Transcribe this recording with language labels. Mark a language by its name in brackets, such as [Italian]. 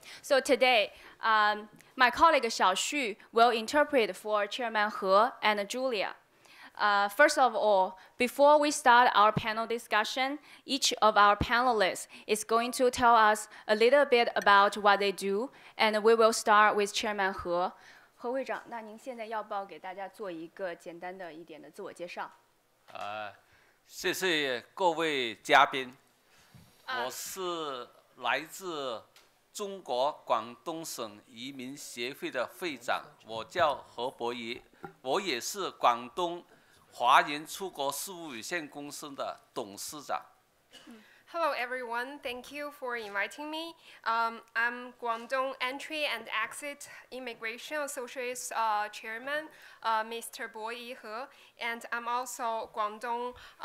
[English] So today, my colleague Xiaoxu will interpret for Chairman He and Julia. First of all, before we start our panel discussion, each of our panelists is going to tell us a little bit about what they do, and we will start with Chairman He. [Chinese] 何会长，那您现在要不要给大家做一个简单的一点的自我介绍？谢谢各位嘉宾，我是来自中国广东省移民协会的会长，我叫何博仪，我也是广东华人出国事务有限公司的董事长。 [English] Hello everyone, thank you for inviting me. I'm Guangdong Entry and Exit Immigration Associates Chairman, Mr. Bo Yi He, and I'm also Guangdong